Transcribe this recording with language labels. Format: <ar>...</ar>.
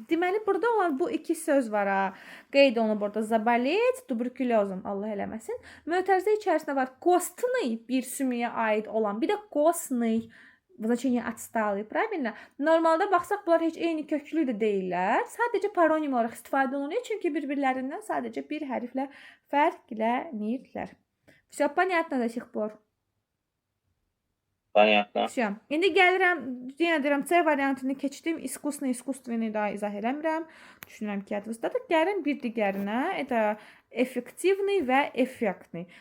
<az>Deməli, burada olan bu iki söz var ha. Qeyd olunub burada. Заболеть tuberkulozum. Allah eləməsin. Mötərizə içərisində var. Kostный bir sümüyə aid olan. Bir də kostный</az> <ru>значение отсталый. Правильно?</ru> <az>Normalda baxsaq bunlar heç eyni köklü də deyillər. Sadəcə paronim olaraq istifadə olunur. Çünki bir-birlərindən sadəcə bir hərflə fərqlənirlər.</az> <ru>Всё понятно до сих пор? Понятно. Всё.</ru> <az>İndi gəlirəm, yenə deyirəm, C variantını keçdim. İskustveni daha izah eləmirəm. Düşünürəm ki, yadınızdadır. Gəlin bir digərinə.</az> <ru>Это эффективный və эффектный.</ru>